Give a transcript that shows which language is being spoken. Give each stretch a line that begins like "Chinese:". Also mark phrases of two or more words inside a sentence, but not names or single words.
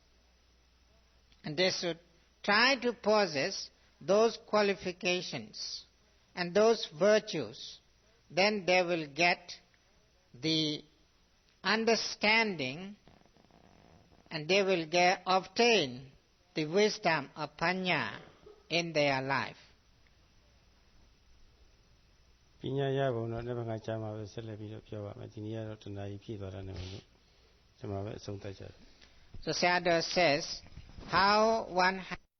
English: And they should try to possess those qualifications and those virtues. Then they will get the understanding and they will obtain the wisdom of panya in their life.
Burmese: ပညာရပုံတော့တစ်ခါကြာမှာပဲဆက်လက်ပြီးတော့ပြောပါမယ်ဒီနေ့ကတော့တဏှာကြီးဖြည့်သွားတာနဲ့လို့ကျွန်တော်ပဲအဆုံးသတ်ကြတယ်
English: So Sayadaw says how one